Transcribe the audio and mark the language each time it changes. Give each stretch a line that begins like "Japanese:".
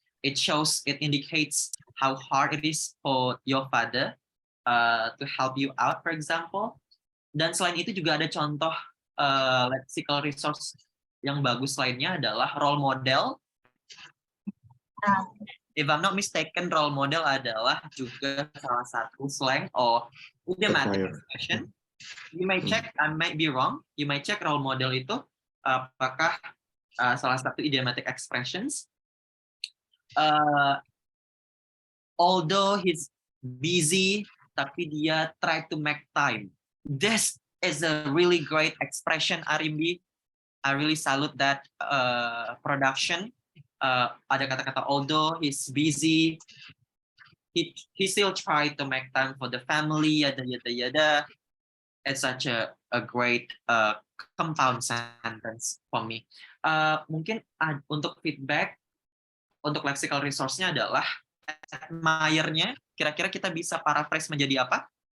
English: It indicates how hard it is for your father to help you out, for example.
Indonesian: Dan selain itu juga ada contoh lexical resource yang bagus lainnya adalah role model.
English: If I'm not mistaken, role model
Indonesian: adalah juga salah satu
English: slang or idiomatic expression. You might check, I might be wrong. You might check role model
Indonesian: itu apakah salah satu
English: idiomatic expressions. Although he's busy,
Indonesian: tapi dia
English: try to make time. This is a really great expression, Arimbi. I really salute that production.
Indonesian: Ada kata-kata
English: although he's busy, he still try to make time for the family, yada yada yada. It's such a great compound sentence for me.
Indonesian: Mungkin untuk feedback, untuk lexical resource-nya adalah admire-nya. Kira-kira kita bisa paraphrase menjadi apa?